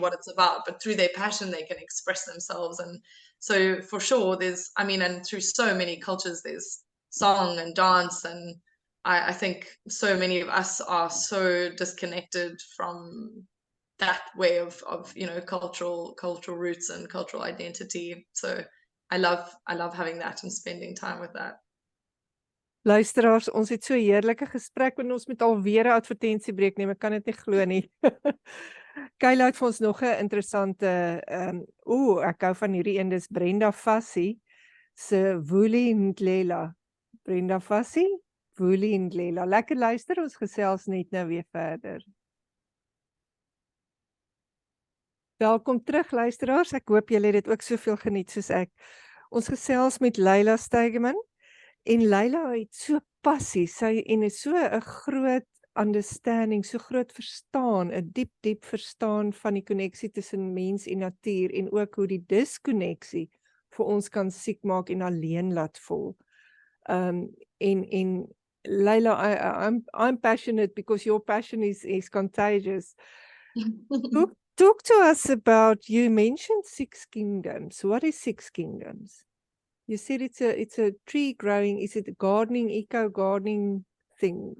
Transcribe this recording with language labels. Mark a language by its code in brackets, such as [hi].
[en] what it's about, but through their passion, they can express themselves. And so for sure, there's, I mean, and through so many cultures, there's song and dance, and I think so many of us are so disconnected from that way of you know, cultural roots and cultural identity. So I love having that and spending time with that. [af] Luisteraars, ons het so 'n heerlike gesprek en ons moet alweer 'n advertensiebreek neem. Ek kan dit nie glo nie. Kayla het vir ons nog 'n interessante ek hou van hierdie een, dis Brenda Fassie se Woelie Ndlela. Brenda Fassie, Woelie Ndlela. Lekker luister, ons gesels net nou weer verder. Welkom terug luisteraars. Ek hoop julle het dit ook soveel geniet soos ek. Ons gesels met Layla Staegemann. En Layla het so passie, sy en is so 'n groot understanding, so groot verstaan, 'n diep verstaan van die koneksie tussen mens en natuur en ook hoe die diskonneksie vir ons kan siek maak en alleen laat voel. [en] En Layla, I'm passionate because your passion is contagious. Talk to us about, you mentioned 6 kingdoms. What is 6 kingdoms? You said it's a tree growing. Is it a gardening, eco gardening thing?